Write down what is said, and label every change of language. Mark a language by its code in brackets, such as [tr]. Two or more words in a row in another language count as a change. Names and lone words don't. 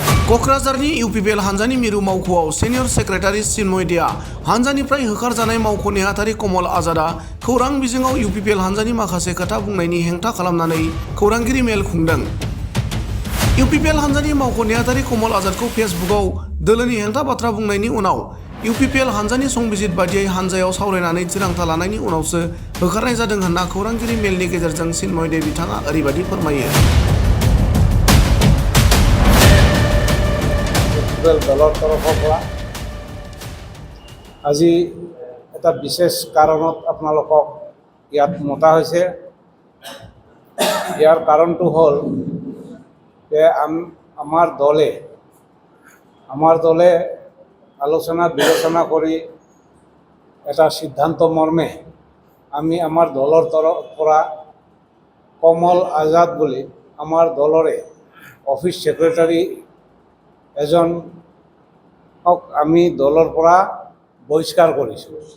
[brx] क'क्राझारनि इउपिपिएल हानजानि मिरु मावख'आव सिनियर सेक्रेटारि चिन्मय देआ हानजानिफ्राय होखारजानाय मावख' नेहाथारि कमल आजादआ खौरां बिजोङाव इउपिपिएल हानजानि माखासे खोथा बुंनायनि हेंथा खालामनानै खौरांगिरि मेल खुंदों। इउपिपिएल हानजानि मावख' नेहाथारि कमल आजादखौ फेसबुकआव दोलोनि हेंथा बाथ्रा बुंनायनि उनाव इउपिपिएल हानजानि संबिजित बादियै हानजायाव सावरायनानै थिरांथा लानायनि उनावसो होखारनाय जादों होनना खौरांगिरि मेलनि गेजेरजों चिन्मय दे बिथाङा ओरैबायदि फोरमायो। [as] দলৰ তৰফৰ পৰা আজি এটা বিশেষ কাৰণত আপোনালোকক ইয়াত মতা হৈছে। ইয়াৰ কাৰণটো হ'ল যে আমাৰ দলে আলোচনা বিবেচনা কৰি এটা সিদ্ধান্ত মৰ্মে আমি আমাৰ দলৰ তৰফৰ পৰা কমল আজাদ বুলি আমাৰ দলৰে [en] office secretary [as] এজনক আমি দলৰ পৰা বহিষ্কাৰ কৰিছোঁ।